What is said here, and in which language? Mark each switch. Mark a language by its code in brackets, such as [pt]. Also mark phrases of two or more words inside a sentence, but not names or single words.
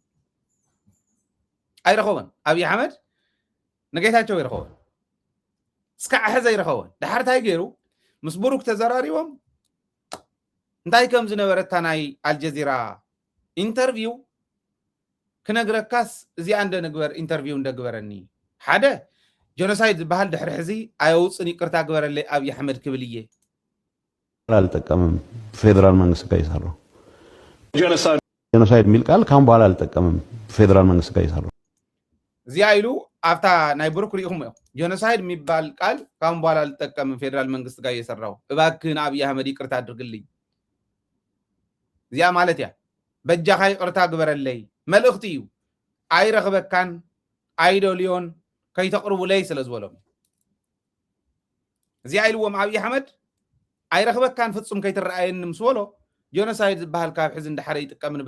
[ti] ኣይረኸቦን አብይ አሕመድ ንጌታቸው ይረኸቦን እስካዕ ሕዚ ኣይረኸቦን ድሓር እንታይ ገይሩ ምስ ብሩክ ተዘራሪቦም እንታይ ከም ዝነበረታ ናይ አልጀዚራ ኢንተርቪው ክነግረካስ እዚኣ እንደንግበር ኢንተርቪው እንደግበረኒ ሓደ ጀኖሳይድ ዝበሃል ድሕሪ ሕዚ ኣይውፅን ይቅርታ ግበረለይ አብይ አሕመድ ክብል እየ [am] አልጠቀምም ፌደራል መንግስት ጋር ይሰራው ጀኖሳይድ የሚል ቃል ካሁን በኋላ አልጠቀምም ፌደራል መንግስት ጋር ይሰራው [ti] እዚኣ ኢሉ ኣብታ ናይ ብሩክ ሪኢኹም እዮም [am] ጀኖሳይድ የሚባል ቃል ካሁን በኋላ አልጠቀምም ፌደራል መንግስት ጋር እየሰራው እባክህን አብይ አሕመድ ይቅርታ አድርግልኝ [ti] እዚኣ ማለት ያ በጃኻ ይቅርታ ግበረለይ መልእኽቲ እዩ ኣይረኽበካን ኣይደልዮን ከይተቕርቡለይ ስለ ዝበሎም እዚኣ ኢልዎም አብይ አሕመድ ኣይረኽበካን ፍጹም ከይትረኣየኒ ምስ በሎ ጀኖሳይድ ዝበሃል ካብ ሕዚ እንዳሓረ ይጥቀምን